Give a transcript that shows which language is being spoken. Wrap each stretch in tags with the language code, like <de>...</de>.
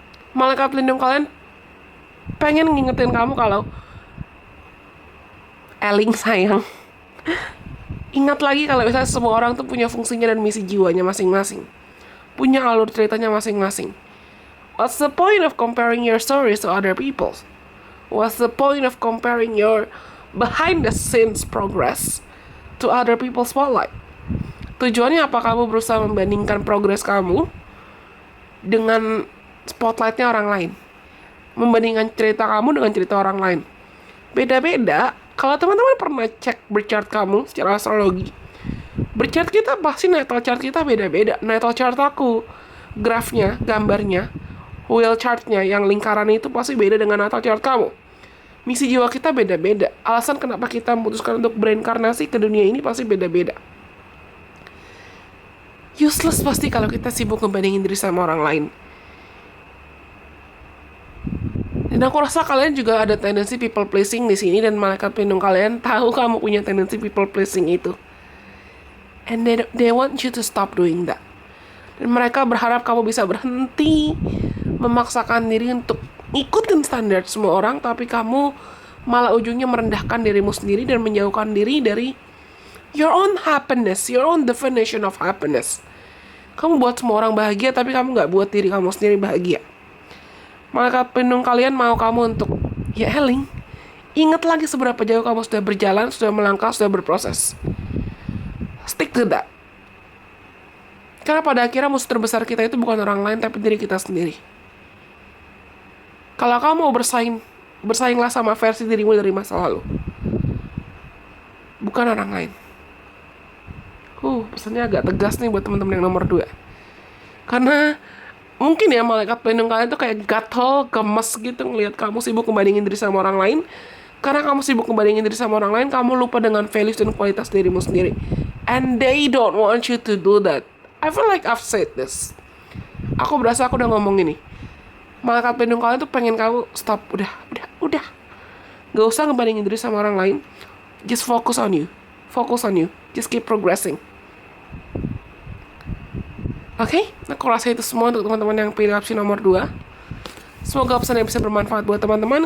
<id>Malaikat pelindung kalian pengen ngingetin kamu kalau Eling sayang, ingat lagi kalau misalnya semua orang tuh punya fungsinya dan misi jiwanya masing-masing, punya alur ceritanya masing-masing.</id> <en>What's the point of comparing your stories to other people's? What's the point of comparing your behind the scenes progress to other people's spotlight?</en> <id>Tujuannya apa kamu berusaha membandingkan progres kamu dengan spotlightnya orang lain? Membandingkan cerita kamu dengan cerita orang lain. Beda-beda. Kalau teman-teman pernah cek berchart kamu secara astrologi, berchart kita pasti natal chart kita beda-beda. Natal chart aku, grafnya, gambarnya, wheel chartnya yang lingkaran itu pasti beda dengan natal chart kamu. Misi jiwa kita beda-beda. Alasan kenapa kita memutuskan untuk bereinkarnasi ke dunia ini pasti beda-beda. Useless pasti kalau kita sibuk ngebandingin diri sama orang lain. Dan aku rasa kalian juga ada tendensi people pleasing di sini, dan malaikat pelindung kalian tahu kamu punya tendensi people pleasing itu.</id> <en>And they want you to stop doing that.</en> <id>Dan mereka berharap kamu bisa berhenti memaksakan diri untuk ikutin standar semua orang, tapi kamu malah ujungnya merendahkan dirimu sendiri dan menjauhkan diri dari</id> <en>your own happiness, your own definition of happiness.</en> <id>Kamu buat semua orang bahagia, tapi kamu gak buat diri kamu sendiri bahagia. Malaikat pelindung kalian mau kamu untuk, ya Eling, ingat lagi seberapa jauh kamu sudah berjalan, sudah melangkah, sudah berproses.</id> <en>Stick to that.</en> <id>Karena pada akhirnya musuh terbesar kita itu bukan orang lain, tapi diri kita sendiri. Kalau kamu mau bersainglah sama versi dirimu dari masa lalu, bukan orang lain. Pesannya agak tegas nih buat teman-teman yang nomor 2. Karena mungkin ya malaikat pelindung kalian tuh kayak gatel, gemes gitu ngelihat kamu sibuk ngebandingin diri sama orang lain. Karena kamu sibuk ngebandingin diri sama orang lain, kamu lupa dengan values dan kualitas dirimu sendiri.</id> <en>And they don't want you to do that. I feel like I've said this.</en> <id>Aku berasa aku udah ngomong ini. Malaikat pelindung kalian tuh pengen kamu stop, udah. Gak usah ngebandingin diri sama orang lain.</id> <en>Just focus on you. Just keep progressing.</en> <id>Oke, aku rasa itu semua untuk teman-teman yang pilih opsi nomor 2. Semoga pesannya bisa bermanfaat buat teman-teman.</id>